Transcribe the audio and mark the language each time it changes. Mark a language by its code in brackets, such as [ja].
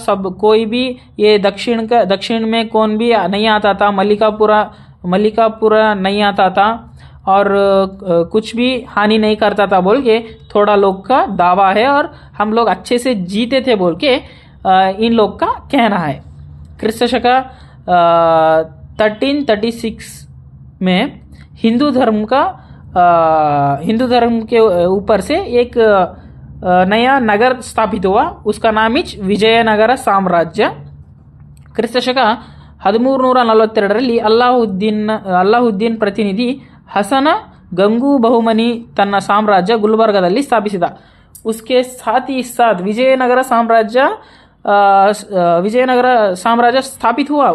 [hi] सब कोई भी ये दक्षिण में कौन भी नहीं आता था, मल्लिकापुरा नहीं आता था और कुछ भी हानि नहीं करता था बोल के थोड़ा लोग का दावा है, और हम लोग अच्छे से जीते थे बोल के इन लोग का कहना है। क्रिस्त शक 1336 में हिंदू धर्म के ऊपर से एक नया नगर स्थापित हुआ, उसका नाम विजयनगर साम्राज्य। क्रिस्त शक [kn] 1342 ಅಲ್ಲಾವುದ್ದೀನ್ ಪ್ರತಿನಿಧಿ ಹಸನ ಗಂಗು ಬಹುಮನಿ ತನ್ನ ಸಾಮ್ರಾಜ್ಯ ಗುಲ್ಬರ್ಗದಲ್ಲಿ ಸ್ಥಾಪಿಸಿದ। [hi] उसके साथ ही साथ विजयनगर साम्राज्य स्थापित हुआ।